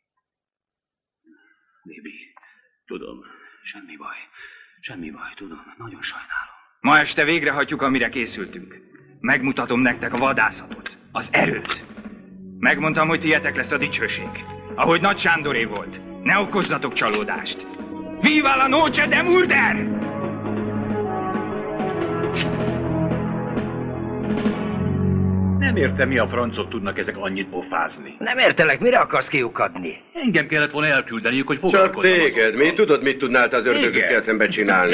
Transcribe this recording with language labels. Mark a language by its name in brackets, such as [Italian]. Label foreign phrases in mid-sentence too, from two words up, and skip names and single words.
[Hungarian] Baby, tudom, semmi baj, tudom, nagyon sajnálom. Ma este végrehajtjuk, amire készültünk. Megmutatom nektek a vadászatot, az erőt. Megmondtam, hogy tietek lesz a dicsőség. Ahogy Nagy Sándoré volt. Ne okozzatok csalódást. [Spanish] Viva la noche de murder! [Hungarian] Nem értem, mi a francot tudnak ezek annyit pofázni. Nem értelek, mire akarsz kiukadni? Engem kellett volna elküldeniük, hogy Csak foglalkozzam. téged. Mi tudod, mit tudnál az ördögökkel szemben csinálni?